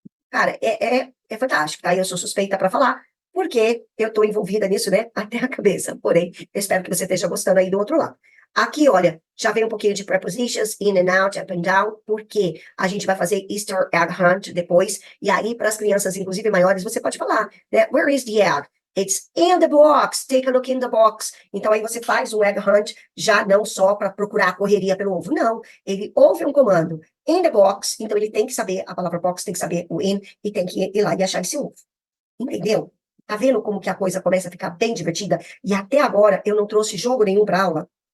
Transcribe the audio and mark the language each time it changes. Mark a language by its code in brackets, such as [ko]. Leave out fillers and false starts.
[pt] Cara, é fantástico, tá? Eu sou suspeita para falar, porque eu estou envolvida nisso, né, até a cabeça. Porém, eu espero que você esteja gostando aí do outro lado. Aqui, olha, já vem um pouquinho de prepositions, [en] in and out, up and down, [pt] porque a gente vai fazer Easter egg hunt depois, e aí para as crianças, inclusive maiores, você pode falar, né, [en] where is the egg? It's in the box, take a look in the box. [pt] Então aí você faz o egg hunt, já não só para procurar a correria pelo ovo, não. Ele ouve um comando, [en] in the box, [pt] então ele tem que saber a palavra box, tem que saber o in, e tem que ir lá e achar esse ovo. Entendeu? Tá vendo como que a coisa começa a ficar bem divertida? E até agora eu não trouxe jogo nenhum para aula.